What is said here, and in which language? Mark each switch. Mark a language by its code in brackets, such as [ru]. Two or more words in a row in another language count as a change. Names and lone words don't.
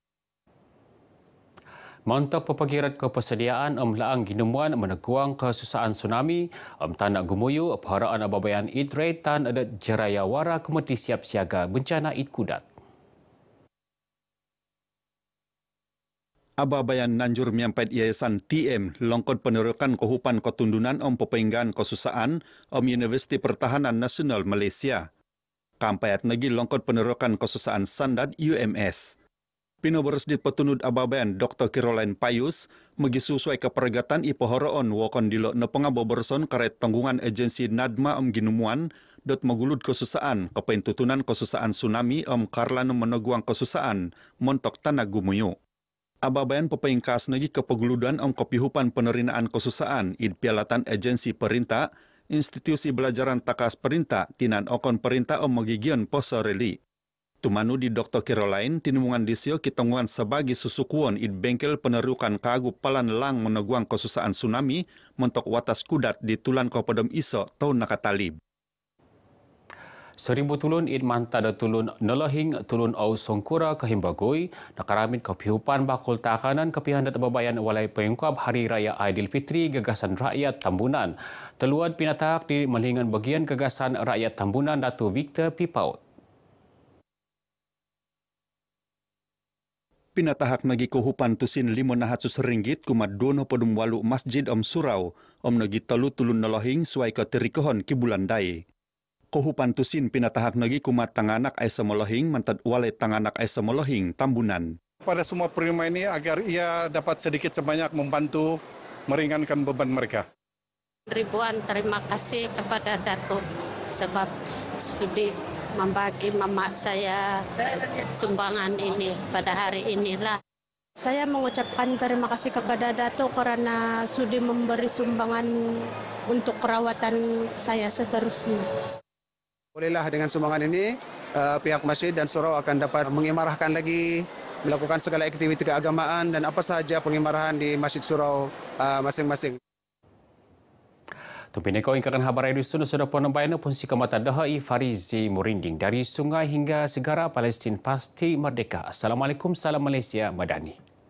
[dtp] Mantap pepagirat kepersediaan laang ginumuan meneguang kesusahan tsunami tanak gumuyu perharaan ababayan idrei tan adat jeraya wara komiti [ms] siap siaga bencana [dtp] id kudat. Ababayan nanjur miampait yayasan TM longkot penerukan kehupan ketundunan om pepenggan kesusaan om Universiti Pertahanan Nasional Malaysia. Kampayat negi longkot penerukan kesusaan standar UMS. Pinoboros dit petunud ababayan Dr. Caroline Payus megisusuai keperagatan ipohoroon wakon dilo nepengaboberson karet tanggungan agensi Nadma om ginumuan dot megulud kesusaan kepentutunan kesusaan tsunami om karlanu meneguang kesusaan montok tanah gumuyu. Ababayan pepengkas negi kepeguludan om kepihupan penerinaan kesusaan id pialatan agensi perintah, institusi belajaran takas perintah, tinan okon perintah om magigion posoreli. Tumanu di Dr. Caroline, tinumungan disio kitonguan sebagai susukuan id bengkel penerukan kagu palan lang meneguang kesusaan tsunami mentok watas kudat di tulan kopodom iso tahun nakatalib. Seribu tulun id manta da tulun nelohing tulun au songkura ke himbagoi nakaramit kepihupan bakul takanan kepihan dat babayan walai pengkap Hari Raya Aidilfitri Gagasan Rakyat Tambunan. Teluad pinatak di melingan bagian Gagasan Rakyat Tambunan Datu Victor Pipaut. Pinatahak nagi kohupan tusin RM500 kumat dono podum walu Masjid Om Surau om nagi telu tulun nelohing suai ke terikohon ki bulan dai. Kohupan tusin pinatahak nagi kumat tanganak aisa melohing mantad walai tanganak aisa melohing Tambunan. [ms] Pada semua penerima ini agar ia dapat sedikit sebanyak membantu meringankan beban mereka. Ribuan terima kasih kepada Datuk sebab sudi membagi mama saya sumbangan ini pada hari inilah. Saya mengucapkan terima kasih kepada Datuk karena sudi memberi sumbangan untuk perawatan saya seterusnya. Bolehlah dengan sumbangan ini, pihak masjid dan surau akan dapat mengimarahkan lagi, melakukan segala aktiviti keagamaan dan apa sahaja pengimarahan di masjid surau masing-masing. [dtp] Tumpineko ingkakan habar edisun sudah penambahan punsi kemata dahai Farizi Murinding [ms] dari sungai hingga segara Palestin pasti merdeka. Assalamualaikum, salam Malaysia Madani.